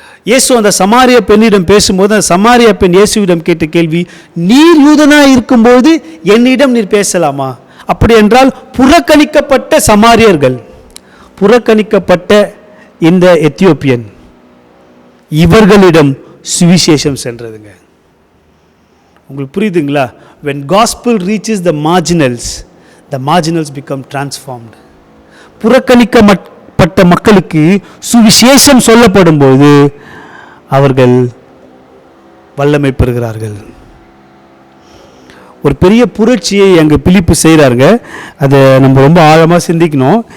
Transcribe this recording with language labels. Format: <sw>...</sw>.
<ta>இயேசு அந்த சமாரிய பெண்ணிடம் பேசும்போது அந்த சமாரிய பெண் இயேசுவிடம் கேட்ட கேள்வி, நீர் யூதனாக இருக்கும்போது என்னிடம் நீர் பேசலாமா? அப்படி என்றால் புறக்கணிக்கப்பட்ட சமாரியர்கள், புறக்கணிக்கப்பட்ட இந்த எத்தியோப்பியன், இவர்களிடம் சுவிசேஷம் சென்றதுங்க. உங்களுக்கு புரியுதுங்களா?</ta> <en>when gospel reaches the marginals become transformed.</en> <ta>புறக்கணிக்கப்பட்ட மக்களுக்கு சுவிசேஷம் சொல்லப்படும் போது அவர்கள் வல்லமை பெறுகிறார்கள். ஒரு பெரிய புரட்சியை அங்கே பிலிப்பு செய்கிறாருங்க. அதை நம்ம ரொம்ப ஆழமாக சிந்திக்கணும்.</ta>